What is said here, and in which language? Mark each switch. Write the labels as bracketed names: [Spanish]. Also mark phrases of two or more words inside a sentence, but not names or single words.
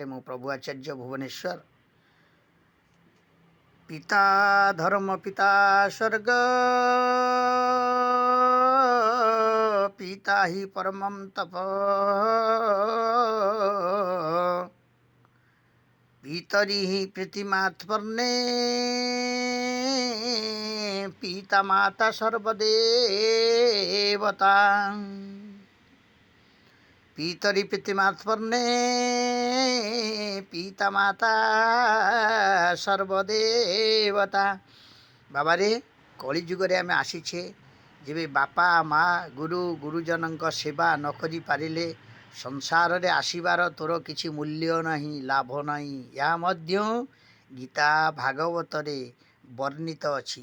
[Odia] ମୁଁ ପ୍ରଭୁ ଆଚାର୍ଯ୍ୟ ଭୁବନେଶ୍ୱର। [Sanskrit] ପିତା ଧର୍ମ ପିତା ସ୍ୱର୍ଗ, ପିତା ହି ପରମଂ ତପ, ପିତରି ହି ପ୍ରୀତିମାତ୍ମନେ, পিতা মাতা সর্বদেবতা। পিতরি প্রীতিমাত্মনে, পিতা মাতা সর্বদেবতা। [Odia] ବାବାରେ କଳି ଯୁଗରେ ଆମେ ଆସିଛେ। ଯେବେ ବାପା ମା ଗୁରୁ ଗୁରୁଜନଙ୍କ ସେବା ନ କରିପାରିଲେ ସଂସାରରେ ଆସିବାର ତୋର କିଛି ମୂଲ୍ୟ ନାହିଁ, ଲାଭ ନାହିଁ। ଏହା ମଧ୍ୟ ଗୀତା ଭାଗବତରେ ବର୍ଣ୍ଣିତ ଅଛି।